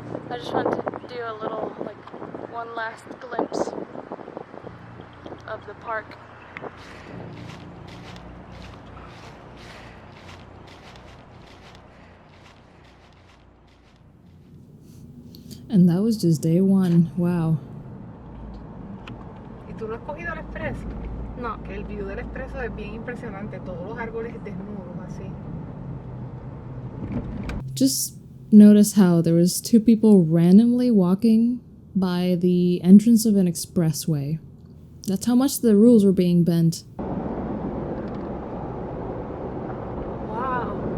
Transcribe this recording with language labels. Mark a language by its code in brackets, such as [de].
[en] I just want to do a little, like, one last glimpse of the park. And that was just day one. Wow. [es] ¿Y tú no has cogido el expreso? No. Que el view del expreso es bien impresionante. Todos los árboles desnudos, así. [en] Just notice how there was two people randomly walking by the entrance of an expressway. That's how much the rules were being bent. Wow.